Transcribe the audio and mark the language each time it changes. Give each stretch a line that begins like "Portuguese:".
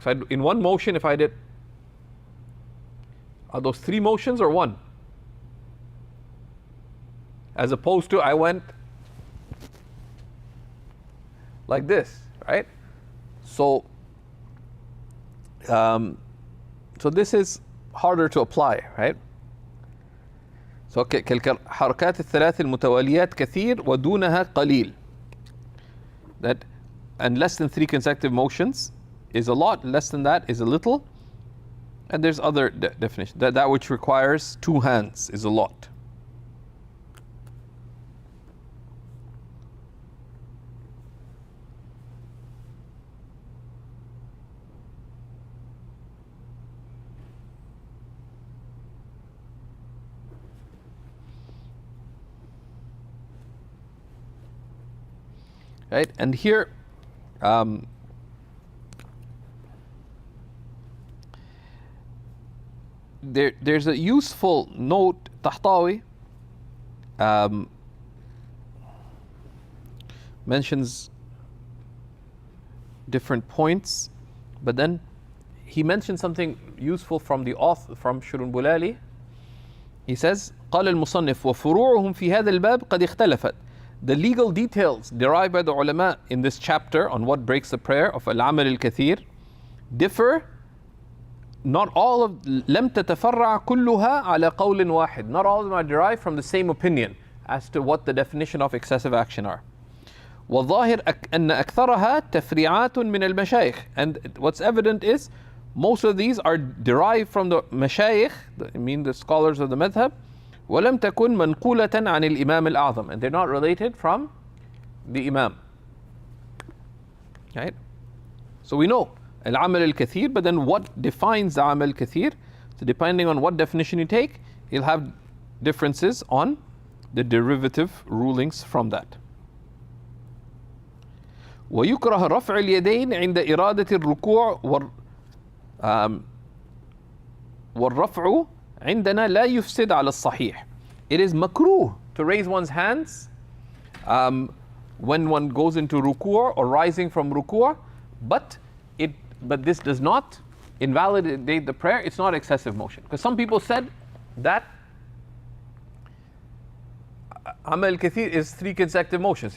English: So in one motion, if I did, are those 3 motions or 1? As opposed to I went like this, right? So, so this is harder to apply, right?
Arabic: So كالحركات الثلاث المتواليات كثير ودونها قليل.
English: That, and less than 3 consecutive motions is a lot, less than that is a little. And there's other definitions. That which requires 2 hands is a lot. Right, and here there's a useful note. Tahtawi mentions different points, but then he mentioned something useful from the author, from Shurun Bulali. He says,
Arabic: قال المصنف وفروعهم في هذا الباب قد اختلفت.
English: The legal details derived by the ulama in this chapter on what breaks the prayer of al-amal al-kathir differ. Not all of
Arabic: لم تتفرع كلها على قول واحد.
English: Not all of them are derived from the same opinion as to what the definition of excessive action are.
Arabic: والظاهر أن أكثرها تفريعات من المشايخ.
English: And what's evident is most of these are derived from the mashayikh, I mean the scholars of the madhab.
Arabic: ولم تكن منقولة عن الإمام الأعظم,
English: and they're not related from the Imam. Right? So we know al-amal al-kathir, but then what defines the amal al-kathir? So depending on what definition you take, you'll have differences on the derivative rulings from that.
Arabic: ويكره رفع اليدين عند إرادة الركوع والرفع عندنا لا يفسد على الصحيح.
English: It is makruh to raise one's hands when one goes into ruku' or rising from ruku', but this does not invalidate the prayer. It's not excessive motion. Because some people said that amal kathir is 3 consecutive motions.